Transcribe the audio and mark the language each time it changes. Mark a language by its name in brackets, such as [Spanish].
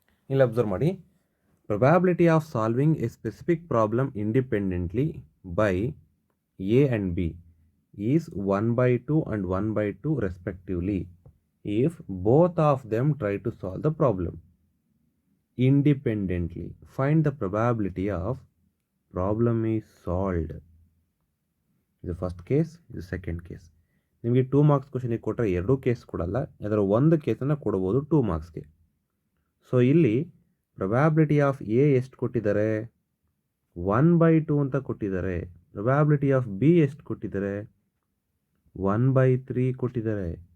[English] ಇಲ್ಲಿ ಅಬ್ಸರ್ವ್ ಮಾಡಿ, probability of solving a specific problem independently by A and B is 1/2 and 1/2 respectively if both of them try to solve the problem independently. Find the probability of problem is solved. [Kannada] ಇದು first case, ಇದು second case. ನಿಮಗೆ 2 marks ಕ್ವಶನಿಗೆ ಕೊಟ್ಟರೆ ಎರಡೂ case ಕೊಡಲ್ಲ, ಅದರ ಒಂದು ಕೇಸನ್ನು ಕೊಡ್ಬೋದು 2 ಮಾರ್ಕ್ಸ್ಗೆ. ಸೊ ಇಲ್ಲಿ ಪ್ರೊಬ್ಯಾಬಿಲಿಟಿ ಆಫ್ ಎ ಎಷ್ಟು ಕೊಟ್ಟಿದ್ದಾರೆ? 1/2 ಅಂತ ಕೊಟ್ಟಿದ್ದಾರೆ. ಪ್ರೊಬ್ಯಾಬಿಲಿಟಿ ಆಫ್ ಬಿ ಎಷ್ಟು ಕೊಟ್ಟಿದ್ದಾರೆ? 1/3 ಕೊಟ್ಟಿದ್ದಾರೆ.